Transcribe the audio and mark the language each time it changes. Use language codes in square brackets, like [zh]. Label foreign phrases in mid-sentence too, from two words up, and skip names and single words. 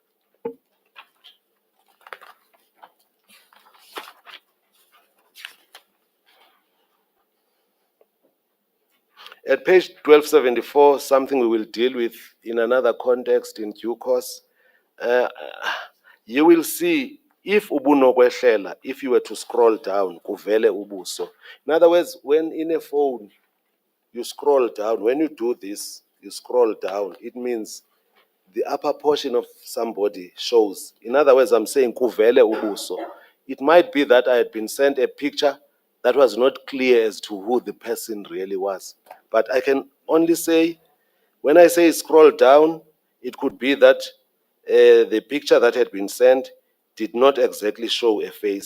[en] At page 1274, something we will deal with in another context in due course, you will see if ubunokwehlela, if you were to scroll down, [xh] kuvele ubuso. [en] In other words, when in a phone, you scroll down, when you do this, you scroll down, it means the upper portion of somebody shows. In other words, I'm saying [xh] kuvele ubuso. [en] It might be that I had been sent a picture that was not clear as to who the person really was. But I can only say, when I say scroll down, it could be that the picture that had been sent did not exactly show a face.